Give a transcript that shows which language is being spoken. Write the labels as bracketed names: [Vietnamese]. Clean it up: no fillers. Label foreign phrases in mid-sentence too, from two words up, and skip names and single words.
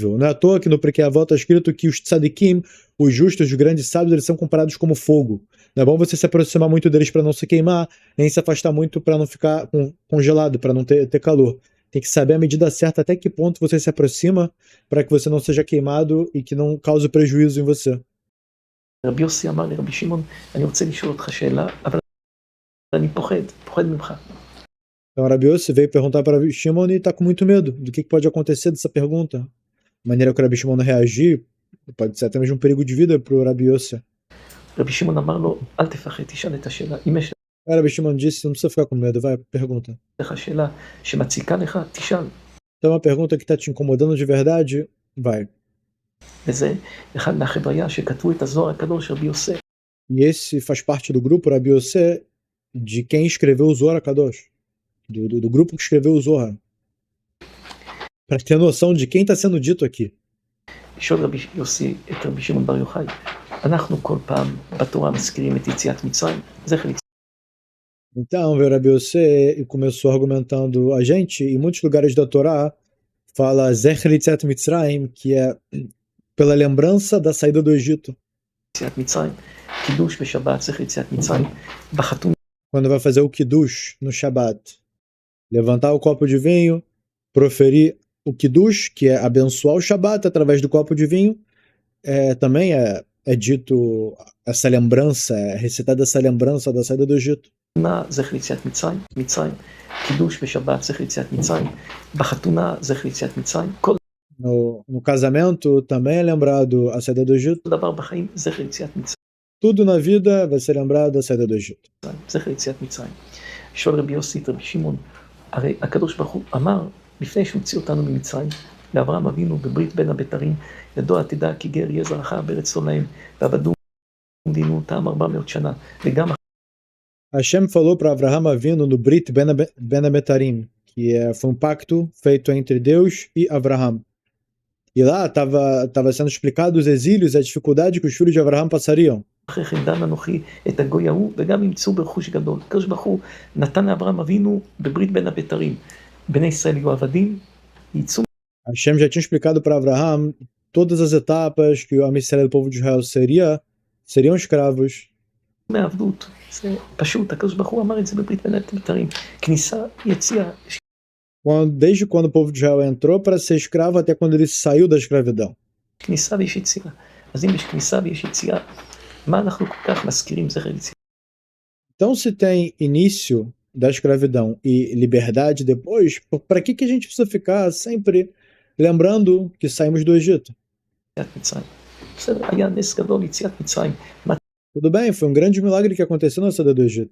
[Portuguese] Não é à toa que no Pirkei Avot está escrito que os tzadikim, os justos, os grandes sábios, eles são comparados como fogo. Não é bom você se aproximar muito deles para não se queimar, nem se afastar muito para não ficar congelado, para não ter calor. Tem que saber a medida certa até que ponto você se aproxima para que você não seja queimado e que não cause prejuízo em você. [Hebrew] רבי יוסי אמר לרבי שמעון, אני רוצה לשאול אותך שאלה, אבל אני פוחד ממך. [Portuguese] Então, Rabi Yossi veio perguntar para Rabi Shimon e está com muito medo do que pode acontecer dessa pergunta. A maneira que o Rabi Shimon reagir pode ser até mesmo um perigo de vida para o Rabi Yossi. [Hebrew] רבי שמעון אמר לו, אל תפחד, תשאל את השאלה. אם יש [Portuguese] Rabi Shimon disse, não precisa ficar com medo, vai, pergunta. [Hebrew] לך שאלה שמציקה לך, תשאל. [Portuguese] Então, uma pergunta que está te incomodando de verdade, vai. [Hebrew] וזה אחד מהחבריה שכתבו את הזוהר הקדוש רבי יוסף. [Portuguese] E esse faz parte do grupo Rabi Yossi, de quem escreveu o Zohar HaKadosh. Do grupo que escreveu o Zohar. Para ter noção de quem está sendo dito aqui. [Hebrew] שואל רבי יוסי את רבי שמעון בר יוחאי, אנחנו כל פעם בתורה מזכירים את יציאת מצרים, זכר יציאת. [Portuguese] Então, veio Rabi Yossi e começou argumentando a gente, em muitos lugares da Torá, fala [Hebrew] זכר יציאת מצרים, [Portuguese] que é pela lembrança da saída do Egito. [Hebrew] יציאת מצרים, קידוש בשבת, זכר יציאת מצרים, בחתום. [Portuguese] Quando vai fazer o Kiddush no Shabbat, levantar o copo de vinho, proferir o Kiddush, que é abençoar o Shabbat através do copo de vinho, também é dito essa lembrança, é recitada essa lembrança da saída do Egito. [Hebrew] זכר יציאת מצרים, מצרים, קידוש בשבת, זכר יציאת מצרים, בחתונה, זכר יציאת מצרים, כל [Portuguese] No casamento também é lembrado a saída do Egito. [Hebrew] דבר בחיים, זכר יציאת מצרים. [Portuguese] Tudo na vida vai ser lembrado a saída do Egito. [Hebrew] זכר יציאת מצרים. שואל רבי יוסי את רבי שמעון, הרי הקדוש ברוך הוא אמר, לפני שהוא הוציא אותנו ממצרים, לאברהם אבינו בברית בין הבתרים, ידוע תדע כי גר יהיה זרעך בארץ לא להם, ועבדו דינו אותם 400 שנה, וגם [Portuguese] Hashem falou para Avraham Avinu no [Hebrew] ברית בין הבתרים, [Portuguese] que foi um pacto feito entre Deus e Avraham. E lá estava sendo explicado os exílios e a dificuldade que os filhos de Avraham passariam. [Hebrew] אחרי כן דן אנוכי את הגוי ההוא, וגם ימצאו ברכוש גדול. הקדוש ברוך הוא נתן לאברהם אבינו בברית בין הבתרים. בני ישראל יהיו עבדים, יצאו. [Portuguese] Hashem já tinha explicado para Avraham todas as etapas que o [Hebrew] עם ישראל, [Portuguese] do povo de Israel, seriam escravos. [Hebrew] מעבדות. זה פשוט, הקדוש ברוך הוא אמר את זה בברית בין הבתרים. כניסה, יציאה. [Portuguese] Desde quando o povo de Israel entrou para ser escravo até quando ele saiu da escravidão. [Hebrew] כניסה ויש יציאה. אז אם יש כניסה ויש יציאה, מה אנחנו כל כך מזכירים זכר יציאה? [Portuguese] Então, se tem início da escravidão e liberdade depois, para que a gente precisa ficar sempre lembrando que saímos do Egito? [Hebrew] יציאת מצרים. בסדר, היה נס גדול יציאת מצרים. מה [Portuguese] Tudo bem, foi um grande milagre que aconteceu na saída do Egito.